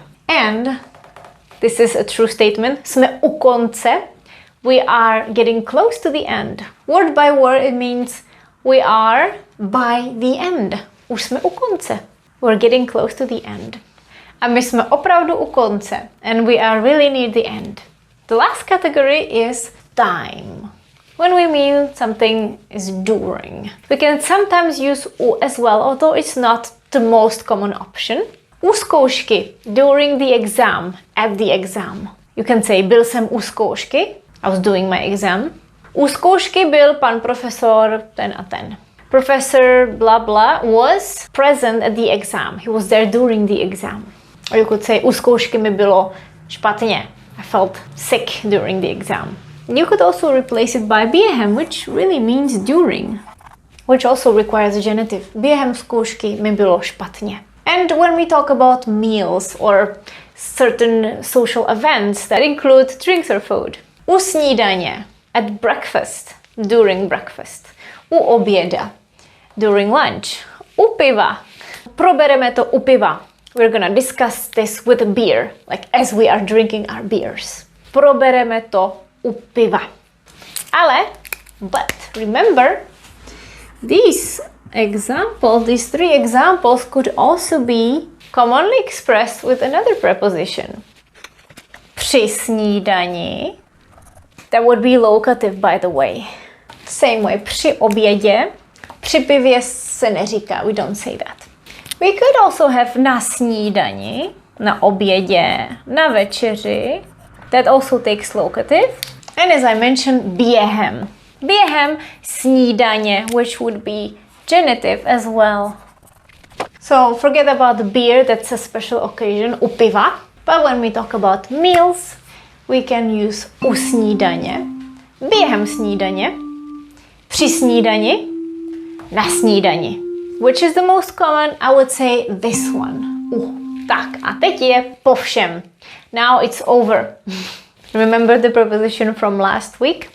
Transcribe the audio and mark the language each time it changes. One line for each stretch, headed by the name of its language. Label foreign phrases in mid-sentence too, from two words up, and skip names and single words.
English: And this is a true statement.
Czech: Jsme u konce.
English: We are getting close to the end. Word by word, it means we are by the end.
Czech: Už jsme u konce.
English: We're getting close to the end.
Czech: A my jsme opravdu u konce.
English: And we are really near the end. The last category is time. When we mean something is during. We can sometimes use u as well, although it's not the most common option.
Czech: U zkoušky,
English: during the exam, at the exam. You can say,
Czech: byl jsem u zkoušky.
English: I was doing my exam.
Czech: U zkoušky byl pan profesor ten a ten.
English: Professor blah blah was present at the exam. He was there during the exam. Or you could say,
Czech: u zkoušky mi bylo špatně.
English: I felt sick during the exam. You could also replace it by během, which really means during, which also requires a genitive.
Czech: Během zkoušky mi bylo špatně.
English: And when we talk about meals or certain social events that include drinks or food.
Czech: U snídaně,
English: at breakfast, during breakfast.
Czech: U oběda,
English: during lunch.
Czech: U piva, probereme to u piva.
English: We're gonna discuss this with a beer, like as we are drinking our beers.
Czech: Probereme to u piva. Ale,
English: but remember, these three examples could also be commonly expressed with another preposition.
Czech: Při snídani,
English: that would be locative, by the way. Same way,
Czech: při obědě, při pivě se neříká,
English: we don't say that. We could also have
Czech: na snídani, na obědě, na večeři.
English: That also takes locative. And as I mentioned,
Czech: během. Během snídaně,
English: which would be genitive as well. So forget about the beer, that's a special occasion,
Czech: u piva.
English: But when we talk about meals, we can use
Czech: u snídaně, během snídaně, při snídani, na snídani.
English: Which is the most common? I would say this one.
Czech: Tak, a teď je po všem.
English: Now it's over. Remember the preposition from last week?